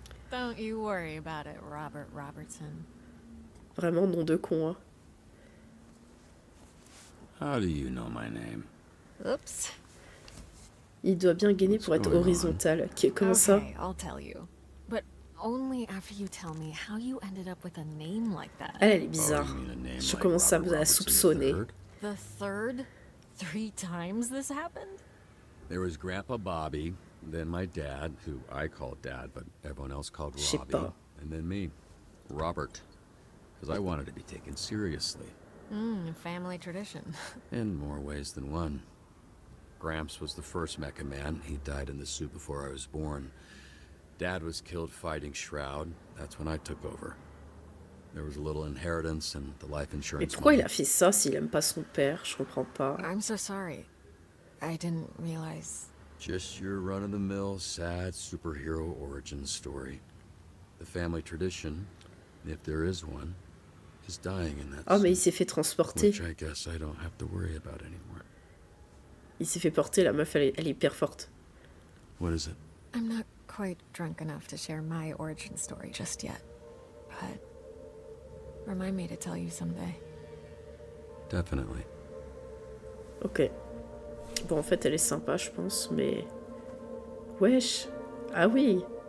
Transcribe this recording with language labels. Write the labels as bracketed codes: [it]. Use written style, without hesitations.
[en] Don't you worry about it, Robert Robertson. [fr] Vraiment nom de con, hein. [en] How do you know my name? Oops. [fr] Il doit bien gainer pour être horizontal. Comment ça? [en] Okay, I'll tell you. But only after you tell me how you ended up with a name like that. [fr] Elle est bizarre. Je commence à la soupçonner. [en] The third? 3 times this happened? There was Grandpa Bobby, then my dad, who I called Dad, but everyone else called Robbie, and then me, Robert, because I wanted to be taken seriously. Family tradition. In more ways than one. Gramps was the first Mecha Man. He died in the suit before I was born. Dad was killed fighting Shroud. That's when I took over. There was a little inheritance and the life insurance. [fr] Mais pourquoi il a fait ça s'il aime pas son père? Je comprends pas. [en] I'm so sorry. I didn't realize. Just your run-of-the-mill, sad superhero origin story. The family tradition, if there is one, is dying in that [fr] Oh, mais il s'est fait transporter. [en] which I guess I don't have to worry about anymore. [fr] Il s'est fait porter, la meuf, elle est hyper forte. [en] What is it? I'm not quite drunk enough to share my origin story just yet, but remind me to tell you someday. Definitely. Ok. [fr] Bon, en fait, elle est sympa, je pense, mais... Wesh. Ah oui.